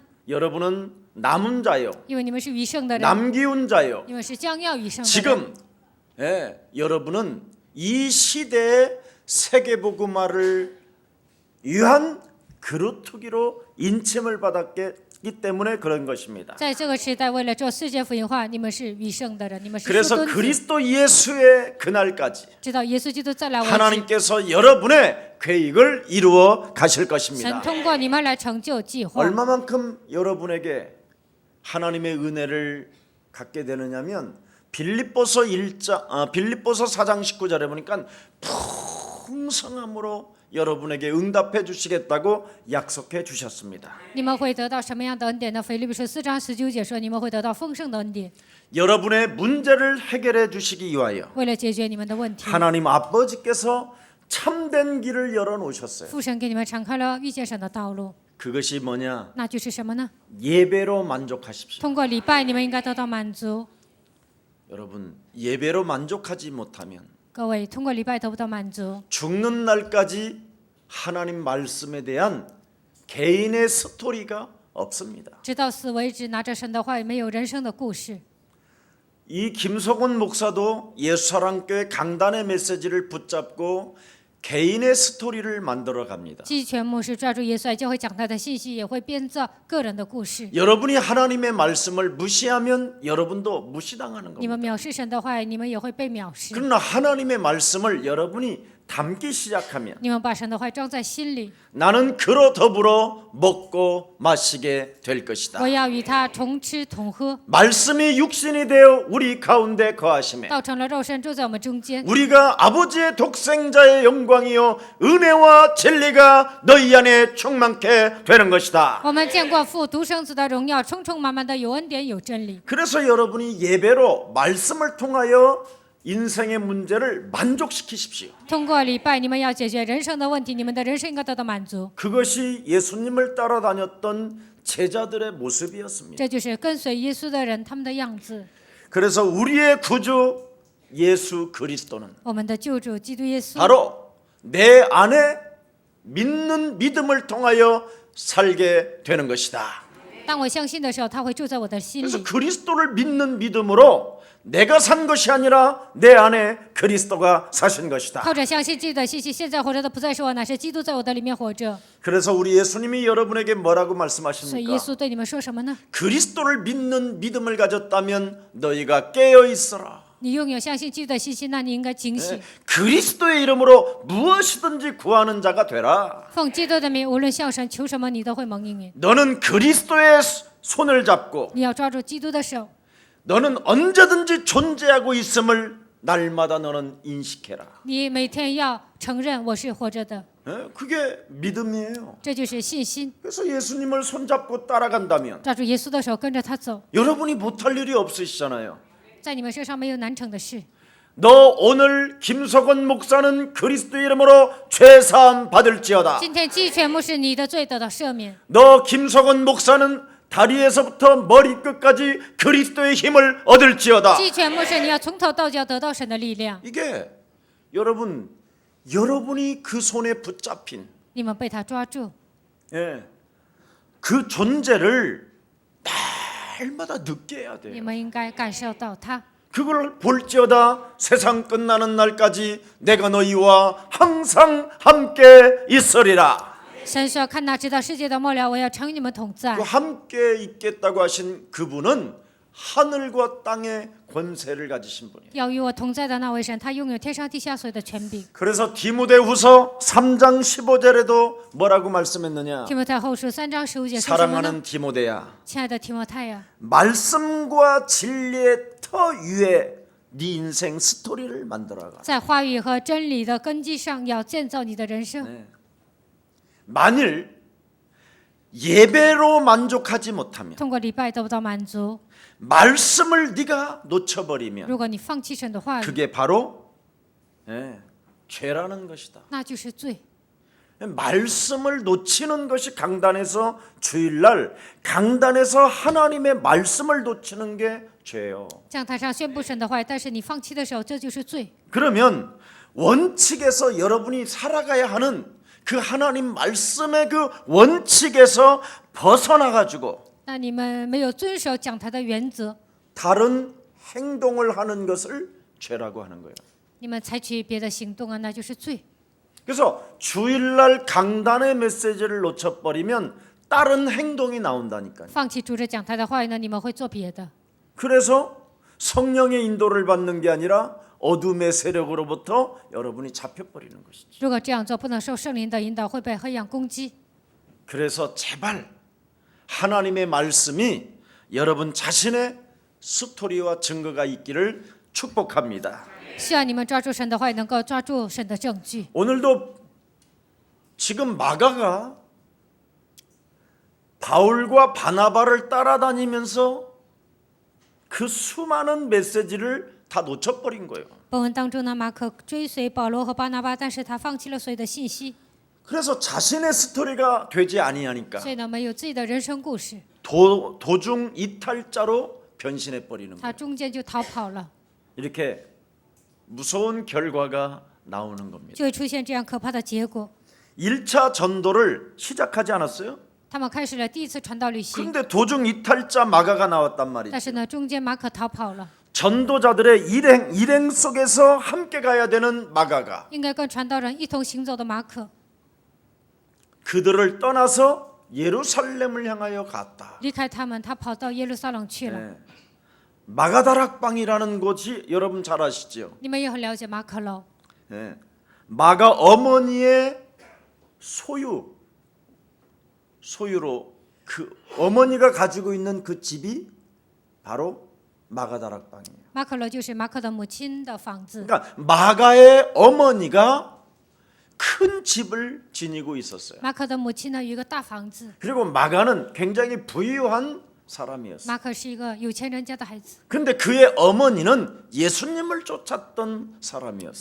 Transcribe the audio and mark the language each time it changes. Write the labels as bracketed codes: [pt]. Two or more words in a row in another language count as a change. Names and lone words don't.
[ko] 여러분은 남은 자요, [zh] 因为你们是余剩的人， [ko] 남기운 자요. [zh] 你们是将要余剩的人。 [ko] 지금 여러분은 이 시대의 세계복음화를 위한 그루터기로 인침을 받았기 때문에 그런 것입니다. [zh] 在这个时代，为了做世界福音化，你们是余剩的人，你们是 [ko] 그래서 [zh] 树墩子。 [ko] 그리스도 예수의 그날까지 [zh] 直到耶稣基督再来为止， [ko] 하나님께서 여러분의 계획을 이루어 가실 [zh] 神 [ko] 것입니다. [zh] 通过你们来成就计划。 [ko] 얼마만큼 여러분에게 하나님의 은혜를 갖게 되느냐면 빌립보서 4장 19절에 보니까 풍성함으로 여러분에게 응답해 주시겠다고 약속해 주셨습니다. [zh] 你们会得到什么样的恩典呢？腓立比书4章19节说，你们会得到丰盛的恩典， [ko] 여러분의 문제를 해결해 주시기 위하여 [zh] 为了解决你们的问题， [ko] 하나님 아버지께서 참된 길을 열어 놓으셨어요. [zh] 父神给你们敞开了遇见神的道路， [ko] 그것이 뭐냐? [zh] 那就是什么呢？ [ko] 예배로 만족하십시오. [zh] 通过礼拜，你们应该得到满足。 [ko] 여러분, 예배로 만족하지 못하면 [zh] 各位，通过礼拜得不到满足， [ko] 죽는 날까지 하나님 말씀에 대한 개인의 스토리가 없습니다. [zh] 直到死为止，拿着神的话语，没有人生的故事。 [ko] 이 김석원 목사도 예수사랑교회 강단의 메시지를 붙잡고 개인의 스토리를 만들어 갑니다. [zh] 季全牧师抓住耶稣爱教会讲台的信息，也会编造个人的故事。 [ko] 여러분이 하나님의 말씀을 무시하면 여러분도 무시당하는 [zh] 你们 [ko] 겁니다. [zh] 藐视神的话语，你们也会被藐视。 [ko] 그러나 하나님의 말씀을 여러분이 담기 시작하면 [zh] 你们把神的话装在心里， [ko] 나는 그로 더불어 먹고 마시게 될 것이다. [zh] 我要与他同吃同喝， [ko] 말씀이 육신이 되어 우리 가운데 거하심에 [zh] 道成了肉身住在我们中间。 [ko] 우리가 아버지의 독생자의 영광이요 은혜와 진리가 너희 안에 충만케 되는 것이다. [zh] 我们见过父独生子的荣耀，充充满满的有恩典有真理。 [ko] 그래서 여러분이 예배로 말씀을 통하여 인생의 문제를 만족시키십시오. [zh] 通过礼拜，你们要解决人生的问题，你们的人生应该得到满足。 [ko] 그것이 예수님을 따라다녔던 제자들의 모습이었습니다. [zh] 这就是跟随耶稣的人他们的样子。 [ko] 그래서 우리의 구주 예수 그리스도는 [zh] 我们的救主基督耶稣， [ko] 바로 내 안에 믿는 믿음을 통하여 살게 되는 것이다. [zh] 当我相信的时候，他会住在我的心 [ko] 그래서 [zh] 里。 [ko] 그리스도를 믿는 믿음으로 내가 산 것이 아니라 내 안에 그리스도가 사신 것이다. [zh] 靠着相信基督的信息，现在活着的不再是我，乃是基督在我的里面活着。 [ko] 그래서 우리 예수님이 여러분에게 뭐라고 [zh] 所以耶 [ko] 말씀하십니까? [zh] 稣对你们说什么呢？ [ko] 그리스도를 믿는 믿음을 가졌다면 너희가 깨어 있어라. [zh] 你拥有相信基督的信息，那你应该警醒。 [ko] 그리스도의 이름으로 무엇이든지 구하는 자가 되라. [zh] 奉基督的名，无论向神求什么，你都会蒙应允。 [ko] 너는 그리스도의 손을 잡고 [zh] 你要抓住基督的手， [ko] 너는 언제든지 존재하고 있음을 날마다 너는 인식해라. [zh] 你每天要承认我是活着的， [ko] 그게 믿음이에요. [zh] 这就是信心。 [ko] 그래서 예수님을 손잡고 따라간다면 [zh] 抓住耶稣的手，跟着他走， [ko] 여러분이 못할 일이 없으시잖아요. [zh] 在你们身上没有难成的事。 [ko] 너 오늘 김석원 목사는 그리스도 이름으로 죄사함 받을지어다. [zh] 今天鸡全牧是你的罪得到赦免， [ko] 너 김석원 목사는 다리에서부터 머리 끝까지 그리스도의 힘을 얻을지어다. [zh] 鸡全牧是你要从头到脚得到神的力量。 [ko] 이게 여러분이 그 손에 붙잡힌 [zh] 你们被他抓住， [ko] 그 존재를 날마다 느껴야 [zh] 你 [ko] 돼요. [zh] 们应该感受到他。 [ko] 그걸 볼지어다 세상 끝나는 날까지 내가 너희와 항상 함께 있으리라. [zh] 神说：“看那直到世界的末了，我要常与你们同在。 [ko] 그 함께 있겠다고 하신 그분은 하늘과 땅의 권세를 가지신 분이에요. [zh] 要与我同在的那位神，他拥有天上地下所有的权柄。 [ko] 그래서 디모데후서 3장 15절에도 뭐라고 말씀했느냐? [zh] 提摩太后书3章15节说什么呢？ [ko] 사랑하는 디모데야, [zh] 亲爱的提摩太呀， [ko] 말씀과 진리의 터 위에 네 인생 스토리를 만들어가. [zh] 在话语和真理的根基上，要建造你的人生。 [ko] 만일 예배로 만족하지 못하면 [zh] 通过礼拜得不到满足， [ko] 말씀을 네가 놓쳐버리면 [zh] 如果你放弃神的话语， [ko] 그게 바로 죄라는 것이다. [zh] 那就是罪。 [ko] 말씀을 놓치는 것이 강단에서 주일날 강단에서 하나님의 말씀을 놓치는 게 죄예요. [zh] 讲台上宣布神的话语，但是你放弃的时候，这就是罪。 [ko] 그러면 원칙에서 여러분이 살아가야 하는 그 하나님 말씀의 그 원칙에서 벗어나 가지고 [zh] 那你们没有遵守讲台的原则， [ko] 다른 행동을 하는 것을 죄라고 하는 거예요. [zh] 你们采取别的行动啊，那就是罪。 [ko] 그래서 주일날 강단의 메시지를 놓쳐버리면 다른 행동이 나온다니까요. [zh] 放弃主着讲台的话语呢，你们会做别的。 [ko] 그래서 성령의 인도를 받는 게 아니라 어둠의 세력으로부터 여러분이 잡혀버리는 것이죠. [zh] 如果这样做，不能受圣灵的引导，会被黑暗攻击。 [ko] 그래서 제발 하나님의 말씀이 여러분 자신의 스토리와 증거가 있기를 축복합니다. [zh] 希望你们抓住神的话语，能够抓住神的证据。 [ko] 오늘도 지금 마가가 바울과 바나바를 따라다니면서 그 수많은 메시지를 다 놓쳐버린 거예요. [zh] 本文当中呢，马可追随保罗和巴拿巴，但是他放弃了所有的信息， [ko] 그래서 자신의 스토리가 되지 아니하니까 [zh] 所以呢，没有自己的人生故事， [ko] 도중 이탈자로 변신해 버리는 [zh] 他 [ko] 거예요. [zh] 中间就逃跑了， [ko] 이렇게 무서운 결과가 나오는 겁니다. [zh] 就会出现这样可怕的结果。 [ko] 1차 전도를 시작하지 않았어요? [zh] 他们开始了第一次传道旅行， [ko] 그런데 도중 이탈자 마가가 나왔단 말이죠. [zh] 但是呢，中间马可逃跑了。 [ko] 전도자들의 일행 속에서 함께 가야 되는 마가가 [zh] 应该跟传道人一同行走的马可， [ko] 그들을 떠나서 예루살렘을 향하여 갔다. [zh] 离开他们，他跑到耶路撒冷去了。 [ko] 네. 마가다락방이라는 곳이 여러분 잘 아시죠? [zh] 你们也很了解马可楼， [ko] 네. 마가 어머니의 소유로 그 어머니가 가지고 있는 그 집이 바로 마가다락방이에요. [zh] 马可楼就是马可的母亲的房子。 [ko] 그러니까 마가의 어머니가 큰 집을 지니고 있었어요. [zh] 马可的母亲呢有一个大房子， [ko] 그리고 마가는 굉장히 부유한 사람이었어요. [zh] 马可是一个有钱人家的孩子， [ko] 근데 그의 어머니는 예수님을 쫓았던 사람이었어요.